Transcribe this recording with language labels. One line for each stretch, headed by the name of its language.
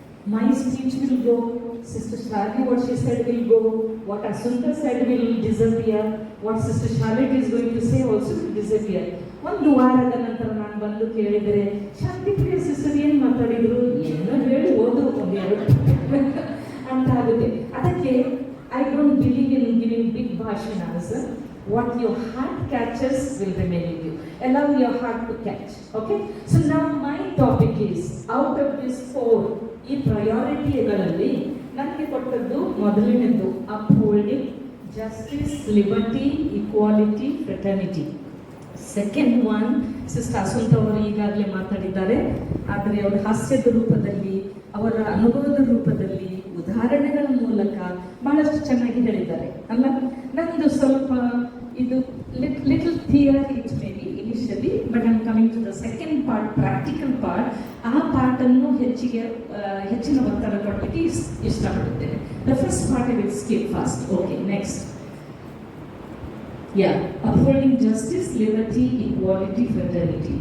English: My speech will go, Sister Shravani, what she said will go, what Asunta said will disappear, what Sister Charlotte is going to say also will disappear.
Kannada: ಒಂದು ವಾರದ ನಂತರ ನಾನು ಬಂದು ಕೇಳಿದರೆ ಶಾಂತಿಪ್ರಿಯ sister ಏನು ಮಾತಾಡಿದ್ರು, ಏನೋ ಹೇಳಿ ಹೋದ್ರು ಒಂದೆರಡು ಅಂತ ಆಗುತ್ತೆ.
English: ಅದಕ್ಕೆ I don't believe in giving big bhashana answer. What your heart catches will remain with you. Allow your heart to catch. Okay? So now my topic is, out of these 4,
Kannada: ಈ ಪ್ರಯಾರಿಟಿಗಳಲ್ಲಿ ನನಗೆ ಕೊಟ್ಟದ್ದು ಮೊದಲನೇದು
English: upholding justice, liberty, equality, fraternity.
Kannada: Second one sister ಅಸುಂತ ಅವರು ಈಗಾಗಲೇ ಮಾತಾಡಿದ್ದಾರೆ, ಆದರೆ ಅವರ ಹಾಸ್ಯದ ರೂಪದಲ್ಲಿ, ಅವರ ಅನುಭವದ ರೂಪದಲ್ಲಿ, ಉದಾಹರಣೆಗಳ ಮೂಲಕ ಬಹಳಷ್ಟು ಚೆನ್ನಾಗಿ ಹೇಳಿದ್ದಾರೆ ಅಲ್ಲ. ನಂದು ಸ್ವಲ್ಪ ಇದು
English: Little theory it may be initially, but I am coming to the second part, practical part.
Kannada: ಆ ಪಾರ್ಟನ್ನು ಹೆಚ್ಚಿನ ಒತ್ತಡ ಕೊಡಲಿಕ್ಕೆ ಇಷ್ಟಪಡುತ್ತೇನೆ.
English: The first part I will skip fast. Okay, next. Yeah, upholding justice, liberty, equality, fraternity.